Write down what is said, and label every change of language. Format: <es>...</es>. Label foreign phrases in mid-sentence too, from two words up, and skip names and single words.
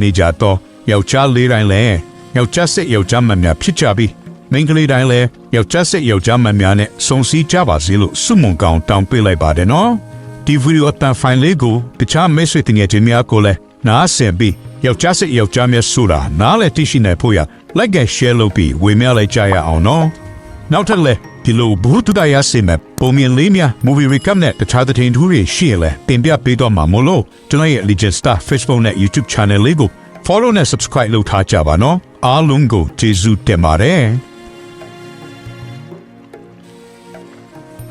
<my>နေကြတော့ယောက်ျားလေးတိုင်းလည်းယောက်ျားစစ်ယောက်ျားမများဖြစ်ကြပြီးမိန်းကလေးတိုင်းလည်းယောက်ျားစစ်ယောက်ျားမများနဲ့စုံစည်းကြပါစေလို့ဆု မွန်ကောင်းတောင်းပေးလိုက်ပါတယ်နော်ဒီဗီဒီယိုအတန်ဖိုင်လေးကိုတခြားမိတ်ဆွေတင်ငယ်ချင်းများကိုလည်းနားဆင်ပြီးယောက်ျားစစ်ယောက်ျားများဆိုတာနားလည်းသိရှိနိုင်ဖို့ရ</my> <en>like and share</en> <my>လုပ်ပြီးဝေမျှလိုက်ကြရအောင်နော်နောက်ထပ်လည်းဒီလိုဘူးတူတရားစင်မဲ့ပုံမြင်လေးများ</my> <en>movie recap</en> <my>နဲ့တခြားသတင်းထူးတွေရှိရင်လည်းတင်ပြပေးတော့မှာမို့လို့ကျွန်တော်ရဲ့ Legend Star Facebook နဲ့ YouTube channel လေးကို follow နဲ့ subscribe လုပ်ထားကြပါနော်အားလုံးကိုကျေးဇူးတင်ပါတယ်</my>